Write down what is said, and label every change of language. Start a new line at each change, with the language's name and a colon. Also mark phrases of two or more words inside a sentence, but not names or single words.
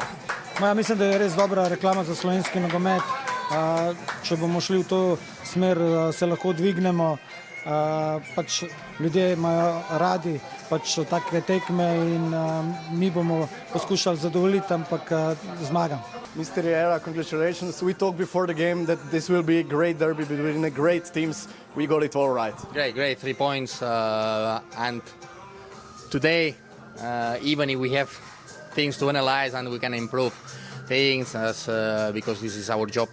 Slovenian: Ja, mislim, da je res dobra reklama za slovenski nogomet. Če bomo šli v to smer, se lahko dvignemo. Pač ljudje imajo radi pač take tekme in mi bomo poskušali zadovoljiti, ampak zmagam.
English: Mr. Riera, congratulations. We talked before the game that this will be a great derby between the great teams. We got it all right. Great, 3 points. And today, even if we have things to analyze and we can improve things, because this is our job.